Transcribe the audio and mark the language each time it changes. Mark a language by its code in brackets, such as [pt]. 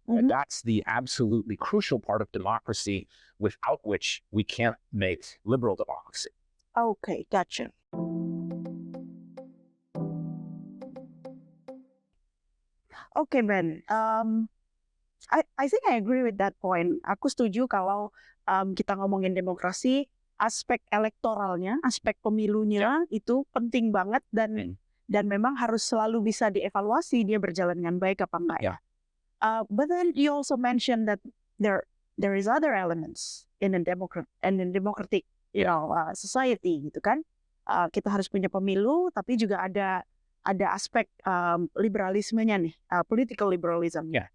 [en] And that's the absolutely crucial part of democracy without which we can't make liberal democracy. Okay, gotcha. Okay, Ben. I think I agree with that point. [id] Aku setuju kalau kita ngomongin demokrasi, aspek elektoralnya, aspek pemilunya itu penting banget dan memang harus selalu bisa dievaluasi dia berjalan dengan baik apa enggak ya. [en] But then you also mentioned that there is other elements in a democratic society [id] gitu kan. Kita harus punya pemilu, tapi juga ada aspek liberalismenya nih, [en] political liberalism.